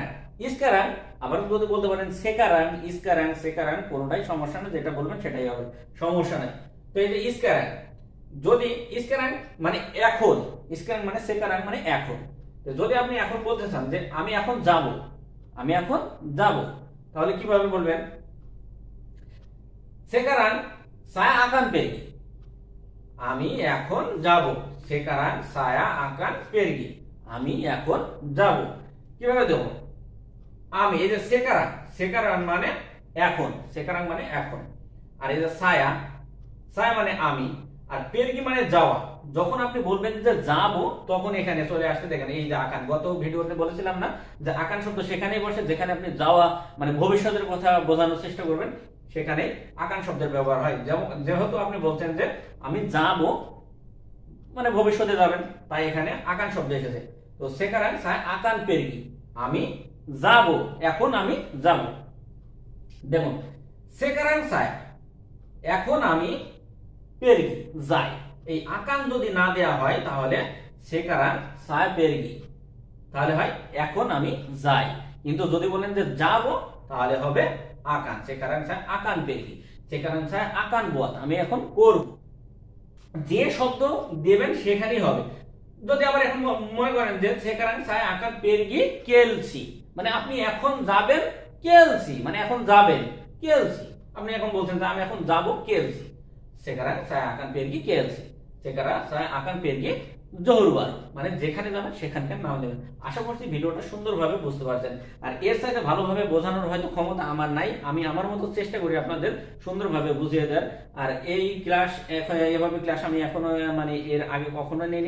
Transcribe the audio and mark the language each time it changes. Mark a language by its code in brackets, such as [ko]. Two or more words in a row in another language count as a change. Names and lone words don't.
[bn] ইস্কারাং আবার যদি বলতে পারেন সেকারাং, ইস্কারাং, সেকারাং, কোনোটাই সমস্যা নেই, যেটা বলবেন সেটাই হবে, সমস্যা নাই। তো এই যে ইস্কারাং, যদি ইস্কারাং মানে এখন, ইস্কারাং মানে সেকারাং মানে এখন। তো যদি আপনি এখন বলতে চান যে আমি এখন যাব, আমি এখন যাব, তাহলে কিভাবে বলবেন? [ms] sekarang saya akan pergi, [bn] আমি এখন যাব। [ms] sekarang saya akan pergi, [bn] আমি এখন যাব। কিভাবে দেব? আমি, এই যে সেকারাং, সেকারাং মানে এখন, সেকারাং মানে এখন, আর এই যে saya, saya মানে আমি, আর পেরগি মানে যাওয়া। যখন আপনি বলবেন যে যাব, তখন এখানে চলে আসতে দেখেন এই যে আকান। গত ভিডিওতে বলেছিলাম না যে আকান শব্দ সেখানেই বসে যেখানে আপনি যাওয়া মানে ভবিষ্যতের কথা বোঝানোর চেষ্টা করবেন, সেখানে আকান শব্দের ব্যবহার হয়। যেহেতু আপনি বলছেন যে আমি যাব মানে ভবিষ্যতে যাবেন, তাই এখানে আকান শব্দ এসেছে। [ms] তো sekarang saya akan pergi, [bn] আমি যাব, এখন আমি যাব। দেখুন [ms] sekarang saya, [bn] এখন আমি pergi যাই, এই আকান যদি না দেয়া হয় তাহলে [ms] sekarang saya pergi, [bn] তাহলে হয় এখন আমি যাই। কিন্তু যদি বলেন যে যাব, তাহলে হবে আকান, [ms] sekarang saya akan pergi, sekarang saya akan buat, [bn] আমি এখন করব। যে শব্দ দেবেন সেখানেই হবে। যদি আবার এখন মনে করেন যে [ms] sekarang saya akan pergi [bn] কেলসি, মানে আপনি এখন যাবেন কেলসি, মানে এখন যাবেন কেলসি, আপনি এখন বলছেন যে আমি এখন যাব কেলসি, [ms] sekarang saya akan pergi [bn] কেলসি, [ms] sekarang saya akan pergi [bn] জহুর বারো, মানে যেখানে যাবেন সেখানকার নাম দেবেন। আশা করছি ভিডিওটা সুন্দরভাবে বুঝতে পারছেন। আর এর সাথে ভালোভাবে বোঝানোর হয়তো ক্ষমতা আমার নাই, আমি আমার মতো চেষ্টা করি আপনাদের সুন্দরভাবে বুঝিয়ে দেওয়ার। আর এই ক্লাস এভাবে ক্লাস আমি এখনো মানে এর আগে কখনো নিইনি।